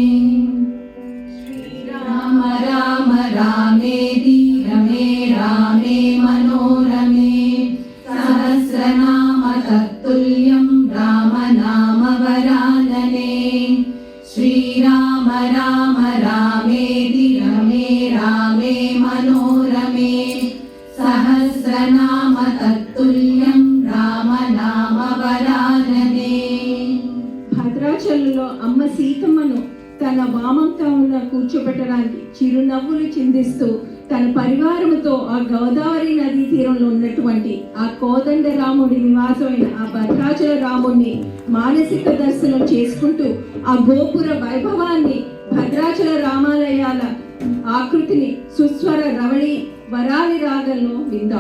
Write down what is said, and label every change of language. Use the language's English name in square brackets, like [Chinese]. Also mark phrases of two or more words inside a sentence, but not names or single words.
[Sanskrit] श्रीराम राम रामेति रमे रामे मनोरमे सहस्रनाम तत्तुल्यं रामनामवरानने। श्रीराम राम रामेति रमे रामे मनोरमे सहस्रनाम तत्तुल्यं रामनामवरानने। [Telugu] భద్రాచలంలో అమ్మ సీతమ్మను తన వామంకంలో కూర్చోబెట్టడానికి చిరునవ్వులు చిందిస్తూ తన పరివారంతో ఆ గోదావరి నదీ తీరంలో ఉన్నటువంటి ఆ కోదండ రాముడి నివాసమైన ఆ భద్రాచల రాముడిని మానసిక దర్శనం చేసుకుంటూ ఆ గోపుర వైభవాన్ని, భద్రాచల రామాలయాల ఆకృతిని సుస్వర రవళి వరాలి రాగంలో విందాం.